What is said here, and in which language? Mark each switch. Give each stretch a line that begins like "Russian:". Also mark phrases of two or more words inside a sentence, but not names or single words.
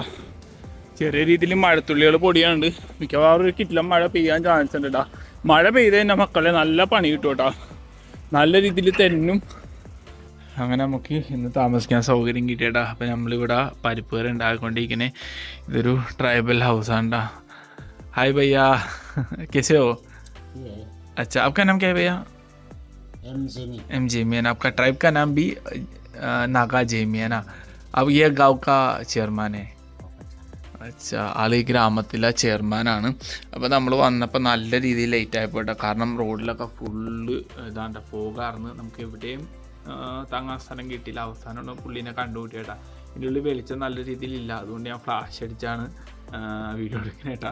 Malayalam: ചെറിയ രീതിയിൽ മഴത്തുള്ളികൾ പൊടിയാണ്ട്. മിക്കവാറും ഒരു കിറ്റിലും മഴ പെയ്യാൻ ചാൻസ് ഉണ്ട് കേട്ടാ. മഴ പെയ്ത് തന്നെ മക്കളെ നല്ല പണി കിട്ടും കേട്ടോ, നല്ല രീതിയിൽ തെന്നും. അങ്ങനെ നമുക്ക് ഇന്ന് താമസിക്കാൻ സൗകര്യം കിട്ടിയേട്ടാ. അപ്പം നമ്മളിവിടെ പരിപ്പ് കറി ഉണ്ടാക്കിക്കൊണ്ടിരിക്കണേ. ഇതൊരു ട്രൈബൽ ഹൗസാണ്ടാ.
Hindi: हाय भैया, कैसे हो? अच्छा, आपका नाम क्या है भैया? एम जेमी है ना. आपका ट्राइब का नाम भी नागा जेमी है ना. अब ये गांव का ചെയർമാൻ है.
Malayalam: അച്ഛാ, ആൾ ഈ ഗ്രാമത്തിലെ ചെയർമാനാണ്. അപ്പോൾ നമ്മൾ വന്നപ്പോൾ നല്ല രീതിയിൽ ലേറ്റ് ആയിപ്പോട്ടെ, കാരണം റോഡിലൊക്കെ ഫുള്ള് ഇതാണ്ട് ഫോഗാർന്ന്. നമുക്ക് എവിടെയും തങ്ങാൻ സ്ഥലം കിട്ടിയില്ല. അവസാനമാണ് പുള്ളീനെ കണ്ടുകൂട്ടിയേട്ടാ. ഇതിൻ്റെ ഉള്ളിൽ വെളിച്ചം നല്ല രീതിയിലില്ല, അതുകൊണ്ട് ഞാൻ ഫ്ലാഷ് അടിച്ചാണ് വീഡിയോ എടുക്കണേട്ടാ.